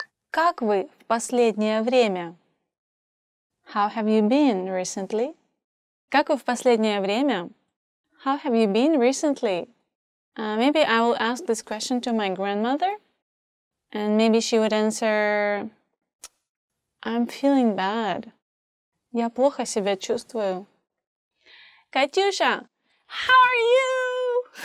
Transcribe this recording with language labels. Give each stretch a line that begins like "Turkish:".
Russian: Как вы в последнее время?
English: How have you been recently?
Russian: Как вы в последнее время?
English: How have you been recently? Maybe I will ask this question to my grandmother, and maybe she would answer, I'm feeling bad.
Russian: Я плохо себя чувствую.
English: Катюша, how are you?